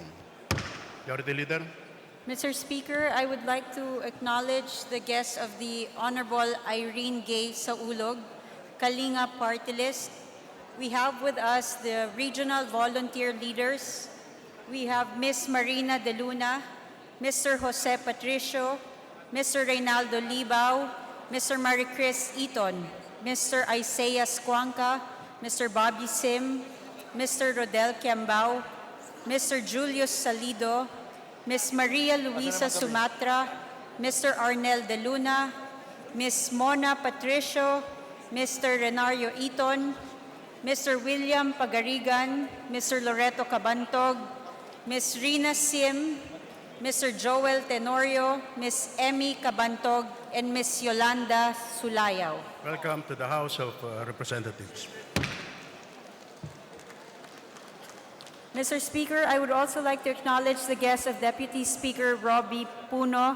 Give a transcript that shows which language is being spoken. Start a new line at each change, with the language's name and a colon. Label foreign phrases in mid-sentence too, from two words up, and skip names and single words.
English: Majority Leader. Mr. Speaker, I would like to acknowledge the guests of the Honorable Irene Gay Saulog, Kalinga Party List. We have with us the regional volunteer leaders. We have Ms. Marina De Luna, Mr. Jose Patricio, Mr. Reynaldo Libao, Mr. Maricris Eaton, Mr. Isaiah Squanca, Mr. Bobby Sim, Mr. Rodel Kiambao, Mr. Julius Salido, Ms. Maria Luisa Sumatra, Mr. Arnel De Luna, Ms. Mona Patricio, Mr. Renario Iton, Mr. William Pagarigan, Mr. Loreto Cabantog, Ms. Rina Sim, Mr. Joel Tenorio, Ms. Emmy Cabantog, and Ms. Yolanda Sulayaw. Welcome to the House of Representatives. Mr. Speaker, I would also like to acknowledge the guests of Deputy Speaker Robbie Puno.